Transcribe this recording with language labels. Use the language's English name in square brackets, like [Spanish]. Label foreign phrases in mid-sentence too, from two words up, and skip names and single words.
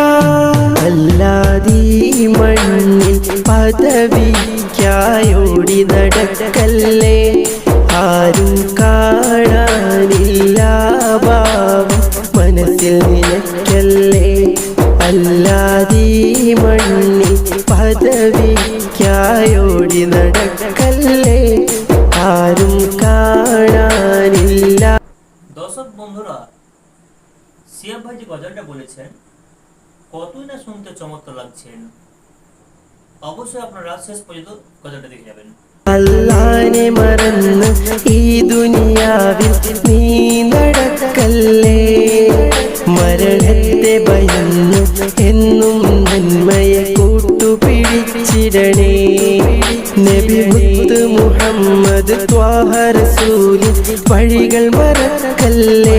[Malayalam] അല്ലാതീ മണ്ണിൽ പദവിക്കായോടി നടക്കല്ലേ, ആരും കാണാനില്ല ഭാവം മനസ്സിൽ നിനക്കല്ലേ. അല്ലാതീ മണ്ണിൽ പദവിക്കായോടി നടക്കല്ലേ, ആരും കാണാനില്ല। [Bangla] দর্শক বন্ধুরা, শিহাব ভাই যে গজলটা বলেছেন কতই না শুনতে চমৎকার লাগছেন। অবশ্যই আপনারা শেষ পর্যন্ত গজলটা দেখে যাবেন। [Malayalam] അല്ലാഹനെ മറന്ന് ഈ ദുനിയാവിൽ നീ നടക്കല്ലേ, മരണത്തെ ഭയന്ന് എന്നും നന്മയെ കൂട്ടുപിടിച്ചിടണേ. നബി മുത്ത് മുഹമ്മദ് ത്വാഹ റസൂലിൻ വഴികൾ മറക്കല്ലേ.